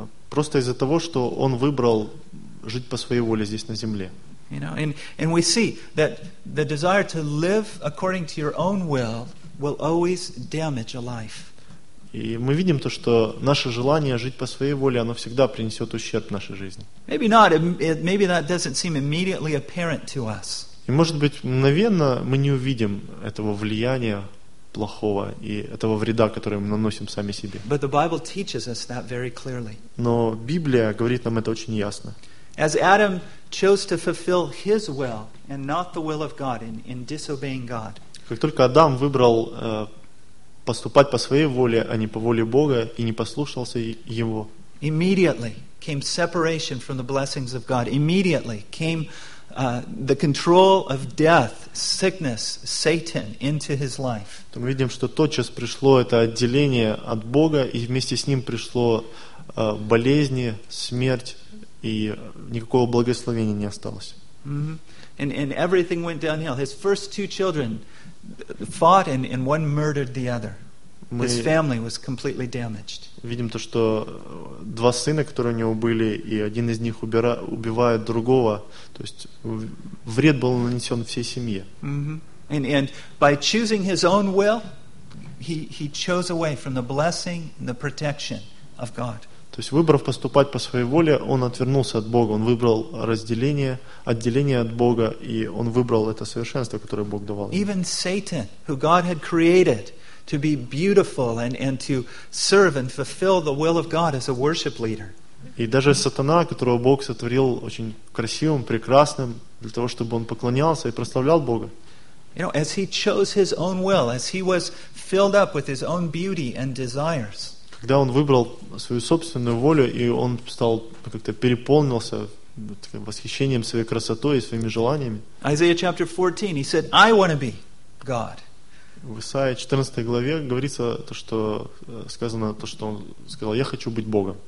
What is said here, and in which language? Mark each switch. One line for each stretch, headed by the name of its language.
Russian: Просто из-за того, что он выбрал жить по своей воле здесь на земле.
English: You know, and we see that the desire to live according to your own will always damage a life.
Russian: И мы видим то, что наше желание жить по своей воле, оно всегда принесет ущерб нашей жизни.
English: Maybe not. Maybe that doesn't seem immediately apparent to us.
Russian: И может быть, мгновенно мы не увидим этого влияния плохого и этого вреда, который мы наносим сами себе.
English: But the Bible teaches us that very clearly.
Russian: Но Библия говорит нам это очень ясно.
English: As Adam chose to fulfill his will and not the will of God in disobeying God.
Russian: Как только Адам выбрал поступать по своей воле, а не по воле Бога, и не послушался Его.
English: Immediately came separation from the blessings of God. Immediately came the control of death, sickness, Satan into his life.
Russian: То мы видим, что тотчас пришло это отделение от Бога, и вместе с ним пришло болезни, смерть, и никакого благословения не осталось.
English: Mm-hmm. And everything went downhill. His first two children fought and one murdered the other. His family was completely damaged.
Russian: Видим то, что два сына, которые у него были, и один из них убивает другого. То есть вред был нанесен всей семье.
English: And by choosing his own will, he chose away from the blessing and the protection of God.
Russian: То есть выбрав поступать по своей воле, он отвернулся от Бога. Он выбрал разделение, отделение от Бога, и он выбрал это совершенство, которое Бог давал ему.
English: Even Satan, who God had created to be beautiful and to serve and fulfill the will of God as a worship leader.
Russian: И даже сатана, которого Бог сотворил очень красивым, прекрасным, для того, чтобы он поклонялся и прославлял Бога.
English: You know, as he chose his own will, as he was filled up with his own beauty and desires.
Russian: Когда он выбрал свою собственную волю, и он стал как-то переполнился восхищением своей красотой и своими желаниями.
English: Isaiah chapter 14, he said, I want to be God.
Russian: В Исаии 14 главе говорится то, что сказано, то, что он сказал, я хочу быть Богом.